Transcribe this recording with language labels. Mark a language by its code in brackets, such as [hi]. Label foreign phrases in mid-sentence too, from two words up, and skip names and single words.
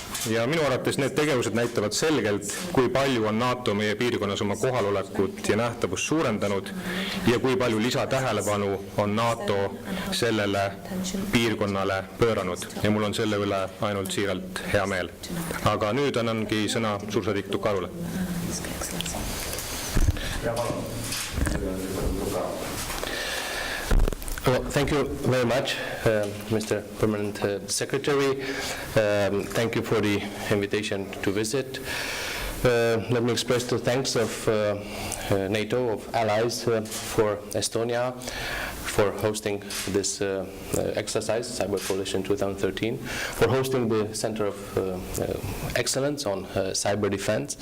[et] ja minu arvates need tegevused näitavad selgelt, kui palju on NATO meie piirkonnas oma kohalolekut ja nähtavust suurendanud ja kui palju lisatähelepanu on NATO sellele piirkonnale pööranud ja mul on selle üle ainult siiralt hea meel. Aga nüüd annangi sõna suursaadik Tokarule. [en] Well, thank you very much, Mr. Permanent Secretary. Thank you for the invitation to visit. Let me express the thanks of NATO, of allies for Estonia, for hosting this exercise, Cyber Coalition 2013, for hosting the Center of Excellence on Cyber Defense.